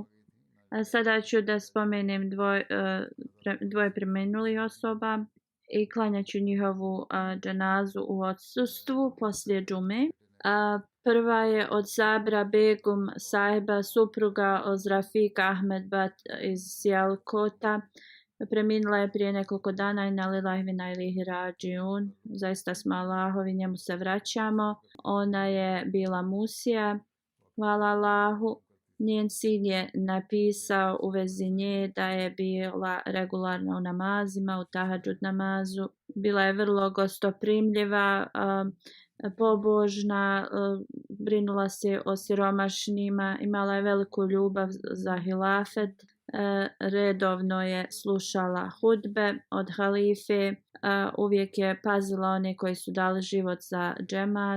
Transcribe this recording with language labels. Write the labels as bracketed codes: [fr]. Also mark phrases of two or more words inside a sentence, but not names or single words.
[bs] Sada ću da spomenem dvoje preminulih osoba i klanjaću njihovu dženazu u odsustvu poslije džume. Prva je od Sabra Begum sahiba, supruga od Rafika Ahmed Bat iz Sijalkota. Preminula je prije nekoliko dana i na [ar] لله وإنا إليه راجعون. [bs] Zaista smo Allahovi, njemu se vraćamo. Ona je bila Musija. Hvala Allahu. Njen sin je napisao u vezi nje da je bila regularna u namazima, u tahadžud namazu. Bila je vrlo gostoprimljiva, pobožna, brinula se o siromašnima, imala je veliku ljubav za hilafet, redovno je slušala hudbe od halife, uvijek je pazila one koji su dali život za džemat.